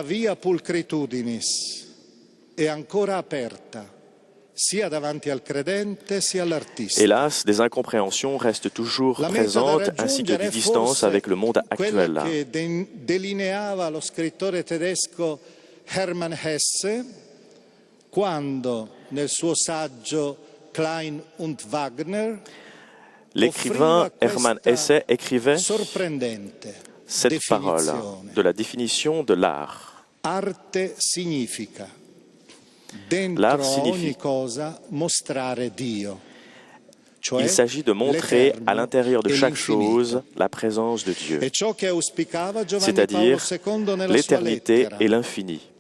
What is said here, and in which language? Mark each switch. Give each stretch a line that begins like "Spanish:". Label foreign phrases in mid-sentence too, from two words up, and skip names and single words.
French: Hélas, des incompréhensions restent toujours présentes ainsi que des distances avec le monde actuel. Hermann Hesse,
Italian: quando nel suo saggio Klein und Wagner,
French: l'écrivain Hermann Hesse écrivait cette parole de la définition de l'art. L'art signifie il s'agit de montrer à l'intérieur de chaque chose la présence de Dieu, c'est-à-dire l'éternité et l'infini.